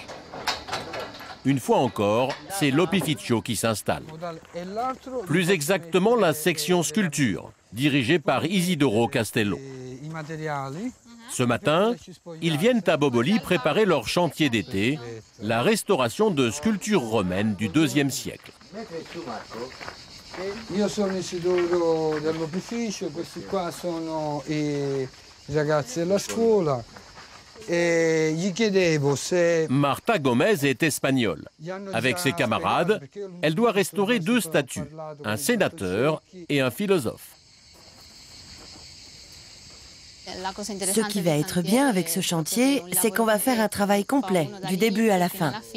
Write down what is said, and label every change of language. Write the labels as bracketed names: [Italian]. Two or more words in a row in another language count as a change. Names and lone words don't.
[French] Une fois encore, c'est l'Opificio qui s'installe. Plus exactement, la section sculpture, dirigée par Isidoro Castello. Ce matin, ils viennent à Boboli préparer leur chantier d'été, la restauration de sculptures romaines du IIe siècle. [Italian] Io sono Isidoro dell'Opificio, questi qua sono i ragazzi della scuola. [French] Marta Gomez est espagnole. Avec ses camarades, elle doit restaurer deux statues, un sénateur et un philosophe. Ce qui va être bien avec ce chantier, c'est qu'on va faire un travail complet, du début à la fin.